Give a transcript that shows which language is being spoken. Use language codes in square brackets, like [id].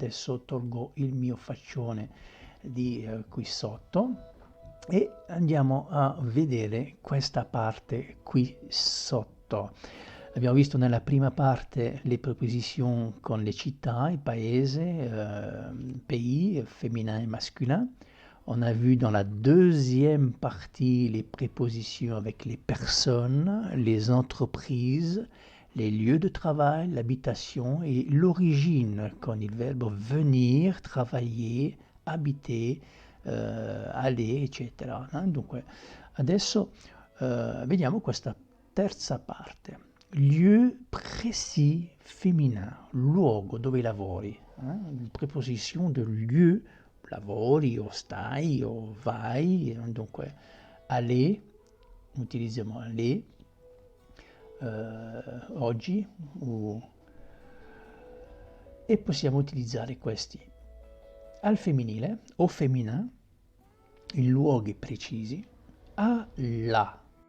[it] Adesso tolgo il mio faccione di qui sotto e andiamo a vedere questa parte qui sotto. Abbiamo visto nella prima parte le preposizioni con le città, il paese, [fr] pays, féminin et masculin. On a vu dans la deuxième partie les prépositions avec les personnes, les entreprises, les lieux de travail, l'habitation et l'origine [it] con il verbo [fr] venir, travailler, abiter, aller, eccetera. [it] Dunque, adesso vediamo questa terza parte. [fr] Lieu précis féminin, [it] luogo dove lavori. [fr] Preposition de lieu, [it] lavori o stai o vai, dunque aller, utilizziamo aller oggi e possiamo utilizzare questi al femminile o feminin in luoghi precisi, alla,